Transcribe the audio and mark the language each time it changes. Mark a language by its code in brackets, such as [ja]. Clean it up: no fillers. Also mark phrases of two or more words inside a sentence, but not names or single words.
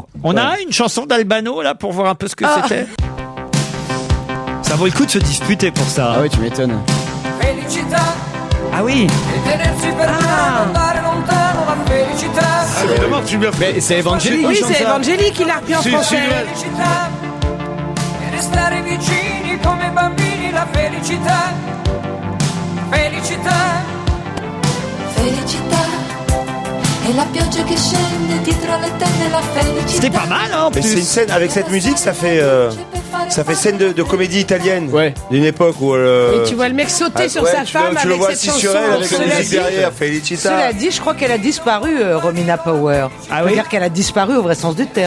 [fr] On a une chanson d'Albano là pour voir un peu ce que c'était. Ça vaut le coup de se disputer pour ça. Ah oui, tu m'étonnes. Ah oui. Évidemment, tu m'as fait. Mais c'est Evangélique. Oui, qui chante c'est ça. Evangélique qui l'a repris en français. [it] Restare vicini come bambini, la felicità, felicità. Felicità. E la pioggia che scende dietro le tende, la felicità. [fr] C'était pas mal, hein, en Mais plus. c'est une scène, avec cette musique, ça fait scène de comédie italienne. Ouais. D'une époque où Et tu vois le mec sauter sur sa femme tu le avec vois cette assis sur chanson. elle avec la Cela musique dit- derrière, Felicita. Cela dit, je crois qu'elle a disparu, Romina Power. Ah Je oui veux dire qu'elle a disparu au vrai sens du terme.